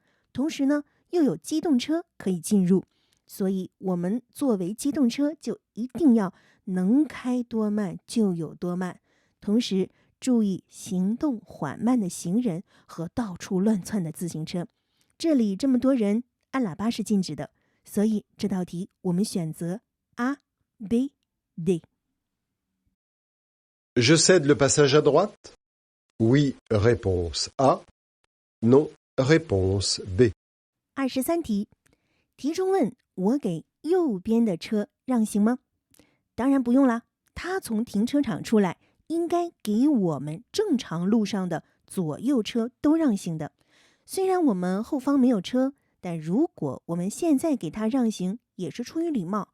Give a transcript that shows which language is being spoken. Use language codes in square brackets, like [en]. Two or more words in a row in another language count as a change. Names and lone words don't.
[zh] 同时呢，又有机动车可以进入，所以我们作为机动车就一定要能开多慢就有多慢，同时注意行动缓慢的行人和到处乱窜的自行车。这里这么多人，按喇叭是禁止的，所以这道题我们选择 A、B、D。 [fr] Je cède le passage à droite? Oui, réponse A. Non, réponse B. [zh] 23题，题中问我给右边的车让行吗？当然不用啦，他从停车场出来，应该给我们正常路上的左右车都让行的。虽然我们后方没有车，但如果我们现在给他让行，也是出于礼貌。